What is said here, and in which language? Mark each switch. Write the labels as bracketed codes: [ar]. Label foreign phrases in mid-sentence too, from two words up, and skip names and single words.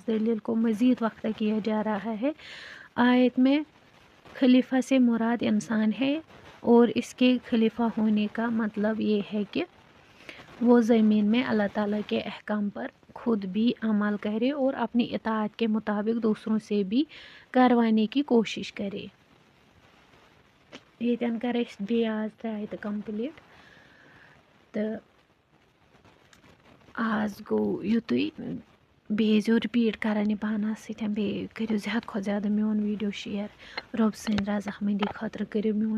[ur] دلیل کو مزید وقت کیا جا رہا ہے آیت میں خلیفہ سے مراد انسان ہے اور اس کے خلیفہ ہونے کا مطلب یہ ہے کہ وہ زمین میں اللہ تعالیٰ کے احکام پر خود بھی عمل کرے اور اپنی اطاعت کے مطابق دوسروں سے بھی کروانے کی کوشش کرے [ks] ییٚتٮ۪ن کَرٕ أسۍ بیٚیہِ آز آیہِ تہٕ کَمپٕلیٖٹ تہٕ آز گوٚو یُتُے بیٚیہِ ٲسۍزیو رِپیٖٹ کَران یہِ پانَس سۭتۍ بیٚیہِ کٔرِو زیادٕ کھۄتہٕ زیادٕ میون ویٖڈیو شِیَر رۄب سٕنٛدۍ رضامٔنٛدی خٲطرٕ کٔرِو میون